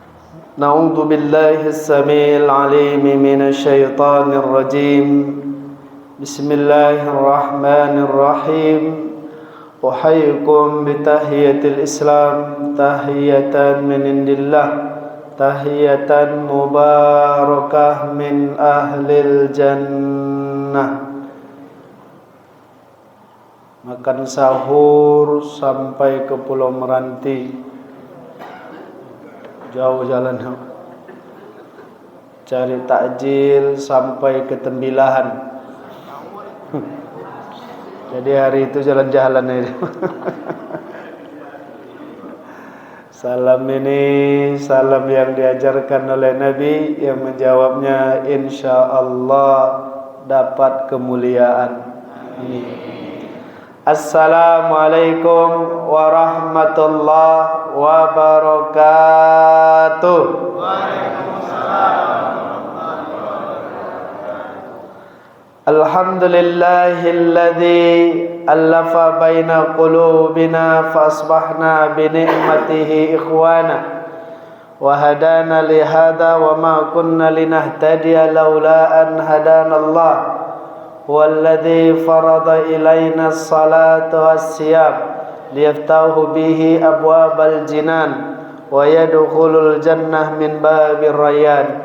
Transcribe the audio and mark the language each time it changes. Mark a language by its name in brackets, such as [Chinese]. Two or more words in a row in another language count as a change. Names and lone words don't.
[Arabic] نعوذ بالله السميع العليم من الشيطان الرجيم. بسم الله الرحمن الرحيم. أحييكم بتحية الإسلام تحية من عند الله تحية مباركة من أهل الجنة. [Indonesian] Makan sahur sampai ke Pulau Meranti, jauh jalan. Cari takjil sampai ke Tembilahan. Jadi hari itu jalan-jalan aja. Salam ini salam yang diajarkan oleh Nabi, yang menjawabnya insyaallah dapat kemuliaan. Amin. [Arabic] السلام عليكم ورحمة الله وبركاته. وعليكم السلام. الحمد لله الذي ألف بين قلوبنا فأصبحنا بنعمته إخوانا وهدانا لهذا وما كنا لنهتدي لولا أن هدانا الله. والذي فرض علينا الصلاة والصيام ليفتح به أبواب الجنان ويدخل الجنة من باب الريان.